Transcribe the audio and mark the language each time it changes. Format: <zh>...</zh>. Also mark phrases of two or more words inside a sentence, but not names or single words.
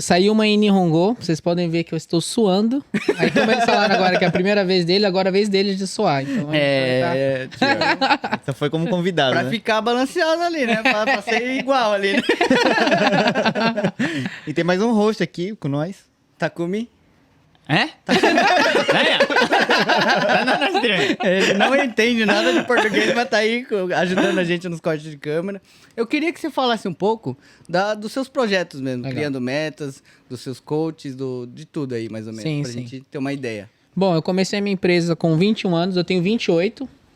<pt>Saiu uma em Nihongo, vocês podem ver que eu estou suando. Aí como eles falaram agora que é a primeira vez dele, agora é a vez dele de suar. Então, Tio, Só foi como convidado, pra né? ficar balanceado ali, né? Pra ser igual ali, né? E tem mais um host aqui com nós. Takumi.</pt> <ja>え？何や？何の話してるんや？</ja> <pt>Ele não entende nada de português, mas tá aí ajudando a gente nos cortes de câmera. Eu queria que você falasse um pouco dos seus projetos mesmo, Legal. criando metas, dos seus coaches, de tudo aí, mais ou menos, Sim, pra sim. gente ter uma ideia. Bom, eu comecei a minha empresa com 21 anos, eu tenho 28.</pt>